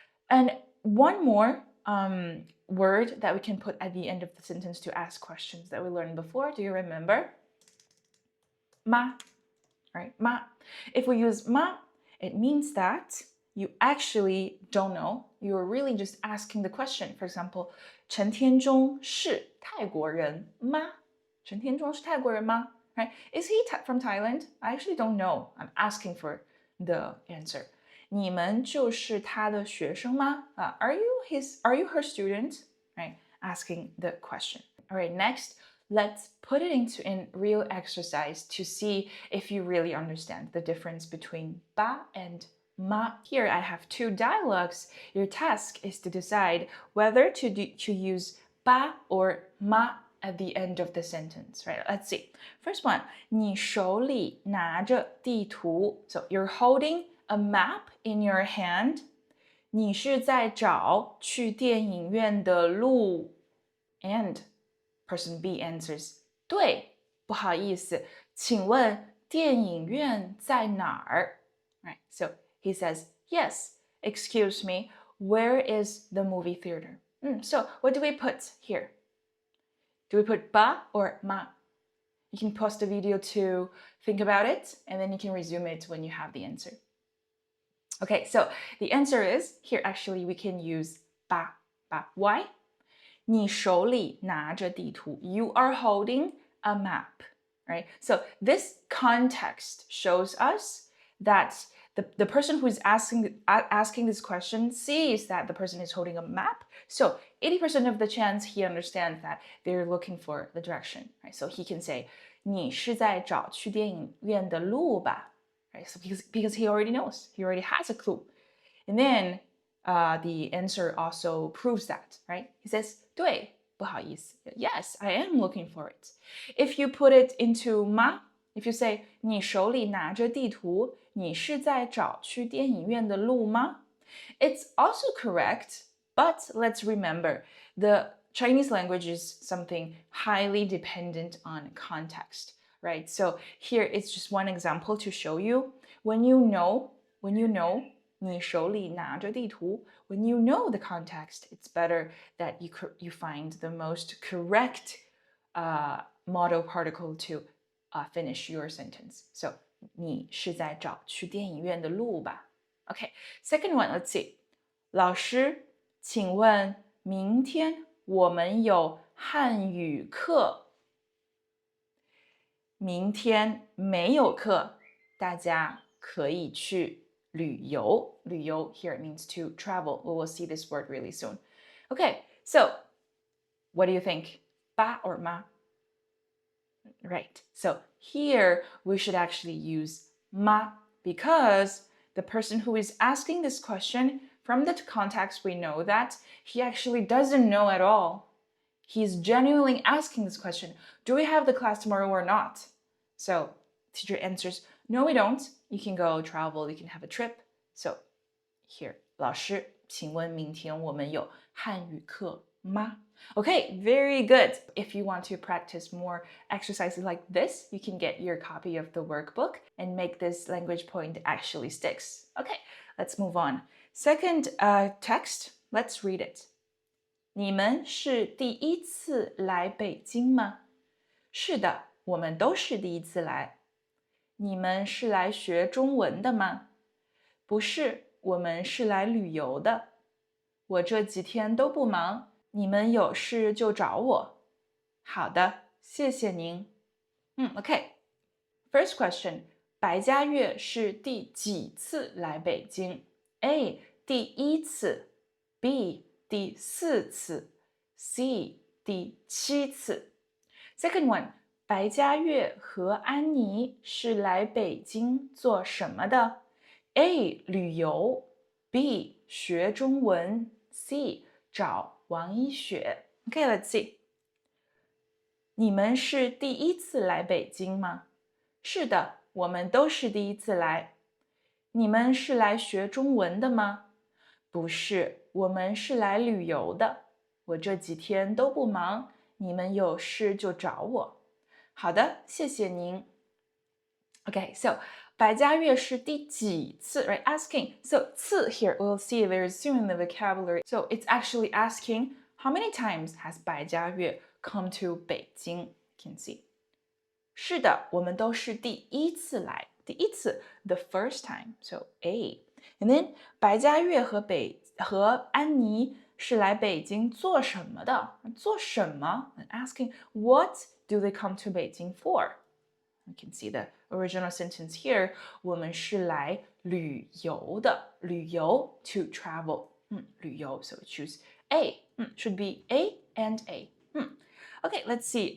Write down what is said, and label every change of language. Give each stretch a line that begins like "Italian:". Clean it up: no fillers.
English: And one more word that we can put at the end of the sentence to ask questions that we learned before. Do you remember? 吗, right? 吗. If we use 吗, it means that you actually don't know. You're really just asking the question. For example,
Chinese: 陈天中是泰国人吗? 陈天中是泰国人吗?
English: Right? Is he from Thailand? I actually don't know. I'm asking for the answer.
Chinese: 你们就是他的学生吗?
English: Are you her student? Right? Asking the question. All right, next, let's put it into a real exercise to see if you really understand the difference between 吧 and 吗. Here I have two dialogues. Your task is to decide whether to use 吧 or 吗 at the end of the sentence, right? Let's see. First one,
Chinese: 你手里拿着地图.
English: So you're holding a map in your hand.
Chinese: 你是在找去电影院的路.
English: And person B answers,
Chinese: 对，不好意思，请问电影院在哪儿?
English: Right? So he says, yes, excuse me, where is the movie theater? So what do we put here? Do we put 吧 or 吗? You can pause the video to think about it, and then you can resume it when you have the answer. Okay, so the answer is, here actually we can use 吧. Why?
Chinese: 你手里拿着地图.
English: You are holding a map, right? So this context shows us that the person who is asking this question sees that the person is holding a map. So 80% of the chance he understands that they're looking for the direction, right? So he can say,
Chinese: 你是在找去电影院的路吧?
English: Right? So because he already knows, he already has a clue. And then the answer also proves that, right? He says,
Chinese: 对，不好意思.
English: Yes, I am looking for it. If you put it into 吗, If you say
Chinese: 你手里拿着地图，你是在找去电影院的路吗？
English: It's also correct, but let's remember the Chinese language is something highly dependent on context, right? So here it's just one example to show you when you know
Chinese: 你手里拿着地图
English: when you know the context, it's better that you find the most correct modal particle to finish your sentence.
Chinese: So 你是在找去电影院的路吧
English: Okay, second one, let's see.
Chinese: 老师，请问明天我们有汉语课？明天没有课，大家可以去旅游。
English: 旅游 here means to travel. We will see this word really soon. Okay, so what do you think? Ba or ma? Right. So here we should actually use ma because the person who is asking this question, from the context, we know that he actually doesn't know at all. He's genuinely asking this question. Do we have the class tomorrow or not? So teacher answers, no, we don't. You can go travel, you can have a trip. So here,
Chinese: 老师，请问明天我们有汉语课吗?
English: Okay, very good. If you want to practice more exercises like this, you can get your copy of the workbook and make this language point actually sticks. Okay, let's move on. Second text, let's read it.
Chinese: 你们是第一次来北京吗？是的，我们都是第一次来。你们是来学中文的吗？不是，我们是来旅游的。我这几天都不忙。你们有事就找我。好的，谢谢您。
English: Okay. First question.
Chinese: 白嘉悦是第几次来北京 ？A. 第一次 B. 第4次 C. 第7次
English: Second one.
Chinese: 白嘉悦和安妮是来北京做什么的 ？A. 旅游 B. 学中文 C. 找王一雪
English: Okay, let's see.
Chinese: 你们是第一次来北京吗？是的，我们都是第一次来。你们是来学中文的吗？不是，我们是来旅游的。我这几天都不忙，你们有事就找我。好的，谢谢您。
English: Okay, so
Chinese: 白嘉悦是第几次
English: right? Asking. So 次 here we'll see very soon in the vocabulary. So it's actually asking how many times has 白嘉悦 come to 北京 You can see.
Chinese: 是的，我们都是第一次来。第一次
English: the first time. So A. And then
Chinese: 白嘉悦和安妮是来北京做什么的？
English: 做什么 Asking what do they come to 北京 for? You can see the original sentence here.
Chinese: 我们是来旅游的。
English: 旅游 to travel. 旅游 so choose A. Should be A and A. Okay, let's see.